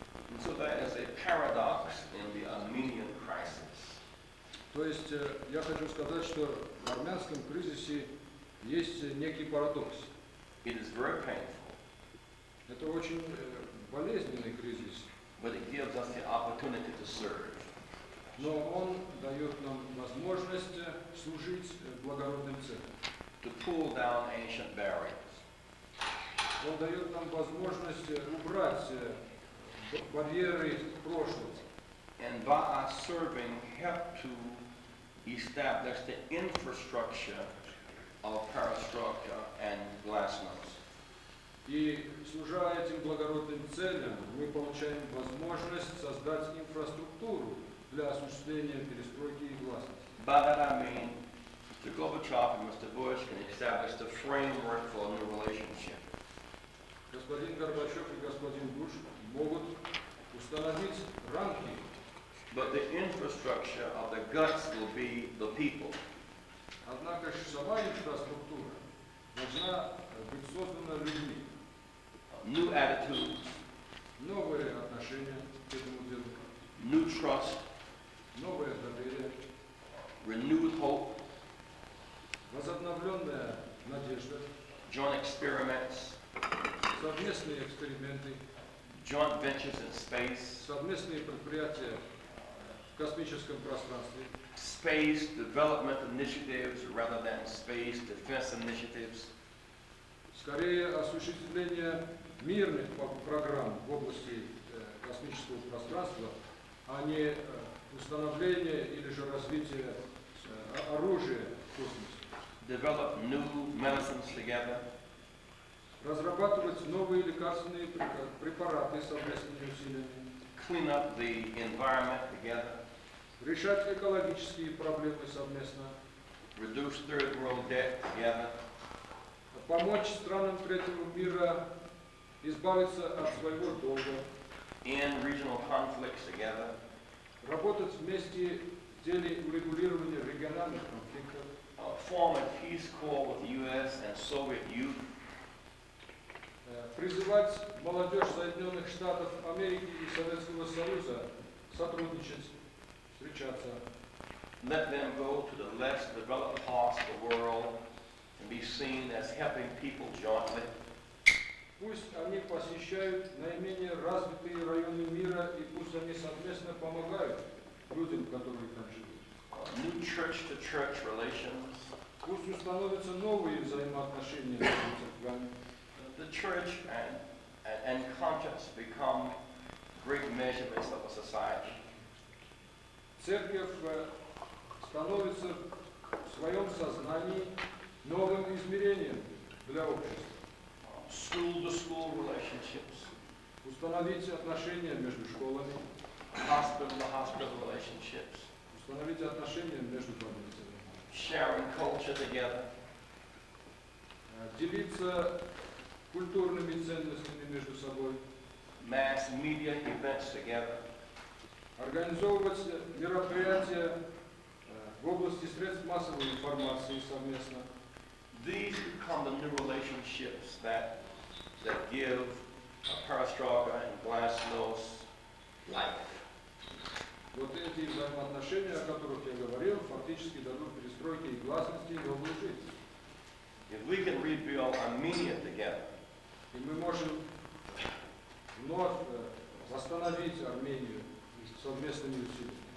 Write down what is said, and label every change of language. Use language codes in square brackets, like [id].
[en] And so there is a paradox in the Armenian crisis. [ru] То есть я хочу сказать, что в армянском кризисе есть некий парадокс. [en] It is very painful, [ru] Это очень болезненный кризис, [en] but it gives us the opportunity to serve. [ru] но он дает нам возможность служить благородным целям. [en] To pull down ancient barriers. [ru] Он дает нам возможность убрать барьеры прошлого. [en] And by our serving, help to establish the infrastructure of perestroika and glasnost. [ru] И служа этим благородным целям, мы получаем возможность создать инфраструктуру для осуществления перестройки и гласности. [en] By that I mean, Mr. Gorbachev and Mr. Bush can establish the framework for a new relationship. [ru] Господин Горбачев и господин Буш могут установить рамки, [en] but the infrastructure of the guts will be the people. [ru] однако же сама инфраструктура должна быть создана людьми. [en] New attitudes, [ru] Новые отношения к этому делу, [en] new trust, [ru] новое доверие, [en] renewed hope, [ru] возобновленная надежда, [en] joint experiments, [ru] совместные эксперименты, [en] joint ventures in space, [ru] совместные предприятия в космическом пространстве, [en] space development initiatives rather than space defense initiatives, [ru] скорее осуществление мирных программ в области космического пространства, а не установление или же развитие оружия в космосе. [en] develop new medicines together, [ru] Разрабатывать новые лекарственные препараты совместными усилиями, [en] clean up the environment together, [ru] решать экологические проблемы совместно, [en] reduce third world debt together, [ru] помочь странам третьего мира избавиться от своего долга, [en] end regional conflicts together, [ru] работать вместе в деле урегулирования региональных конфликтов, [en] form a peace corps with the U.S. and Soviet youth, [ru] призывать молодежь Соединенных Штатов Америки и Советского Союза сотрудничать, встречаться, [en] let them go to the less developed parts of the world and be seen as helping people jointly. [ru] Пусть они посещают наименее развитые районы мира и пусть они совместно помогают людям, которые там живут. [en] New church-to-church relations. [ru] Пусть установятся новые взаимоотношения между церквами. [en] The church and conscience become great measurements of a society. [ru] Церковь становится в своем сознании новым измерением для общества. [en] School-to-school relationships, [ru] Установить отношения между школами, [en] hospital-to-hospital relationships, [ru] установить отношения между больницами, [en] sharing culture together, [ru] делиться культурными ценностями между собой, [en] mass media events together, [ru] организовывать мероприятия в области средств массовой информации совместно, [en] become the new relationships that give perestroika and glasnost life. [ru] Вот эти взаимоотношения, о которых я говорил, фактически дадут перестройке и гласности новую жизнь. [en] If we can rebuild Armenia together, [ru] И мы можем вновь восстановить Армению совместными усилиями.